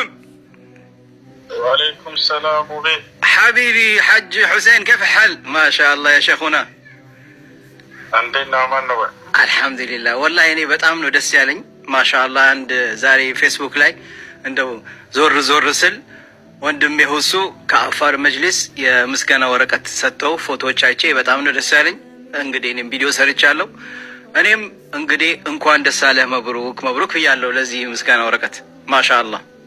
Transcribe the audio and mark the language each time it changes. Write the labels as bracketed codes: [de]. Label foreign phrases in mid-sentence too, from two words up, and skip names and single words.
[ar] وعليكم السلام وبي حبيبي حج حسين كيف الحال؟ ما شاء الله يا شيخنا. عندنا من هو؟ الحمد لله والله يعني [am] በጣም ነው ደስ ያለኝ [ar] ما شاء الله። [am] አንድ ዛሬ ፌስቡክ ላይ እንደው ዞር ስል ወንድሜ ሁሱ ከአፋር መጅሊስ የምስጋና ወረቀት ሰጠው ፎቶዎች አይቼ በጣም ነው ደስ ያለኝ። እንግዲህ እኔም ቪዲዮ ሰርቻለሁ። እኔም እንግዲህ እንኳን ደስ አለህ መብሩክ ብያለሁ ለዚህ ምስጋና ወረቀት ማሻአላህ።